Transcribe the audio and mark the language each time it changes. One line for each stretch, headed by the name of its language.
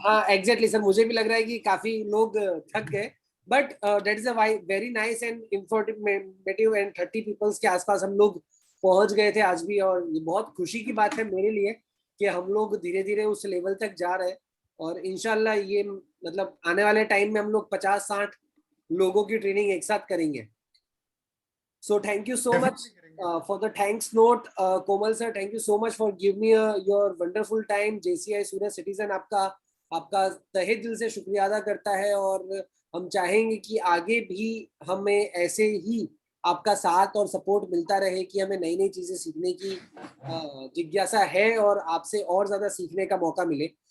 Hindi: हाँ exactly sir, मुझे भी लग रहा है कि काफी लोग थक गए,
English: but that is a very nice and informative, and
Hindi: 30 peoples के आसपास हम लोग पहुंच गए थे आज भी, और ये बहुत खुशी की बात है मेरे लिए कि हम लोग धीरे धीरे उस लेवल तक जा रहे हैं, और इंशाल्लाह ये मतलब आने वाले टाइम में हम लोग 50-60 लोगों की ट्रेनिंग एक साथ करेंगे।
English: So thank you so much for the thanks note, Komal sir. Thank you so much for giving me your wonderful time.
Hindi: JCI Surya Citizen आपका तहे दिल से शुक्रिया अदा करता है, और हम चाहेंगे कि आगे भी हमें ऐसे ही आपका साथ और सपोर्ट मिलता रहे कि हमें नई नई चीजें सीखने की जिज्ञासा है और आपसे और ज्यादा सीखने का मौका मिले।